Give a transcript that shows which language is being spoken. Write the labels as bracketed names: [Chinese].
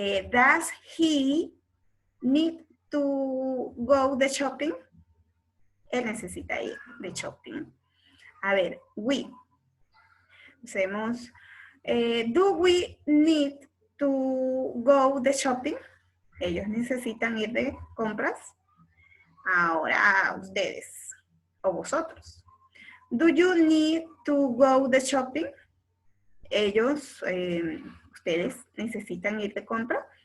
[English] Does he need to go the shopping? [Spanish] Él necesita ir de shopping. A ver, we. Hacemos, [English] do we need to go the shopping? [Spanish] Ellos necesitan ir de compras. Ahora ustedes o vosotros. [English] Do you need to go the shopping? [Spanish] Ellos, ustedes necesitan ir de compras.